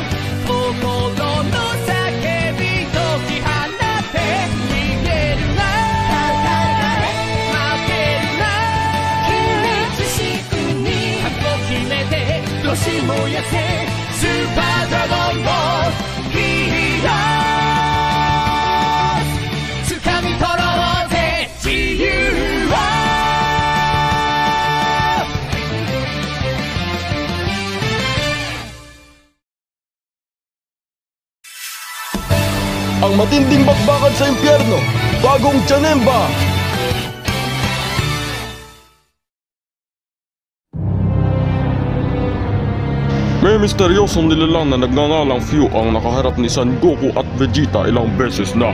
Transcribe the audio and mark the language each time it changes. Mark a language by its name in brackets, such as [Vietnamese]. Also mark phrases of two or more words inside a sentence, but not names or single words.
[Japanese] 心の叫び解き放って逃げるな負けるな。君自身に覚悟決めて年もやせ [English] Super Dragon Ball Heroes. [Japanese] 掴み取ろうぜ自由を。 [Filipino] Ang matinding bakbakan sa impyerno, bagong Janemba! May misteryosong nilalang na nagngangalang Fu ang nakaharap ni Son Goku at Vegeta ilang beses na.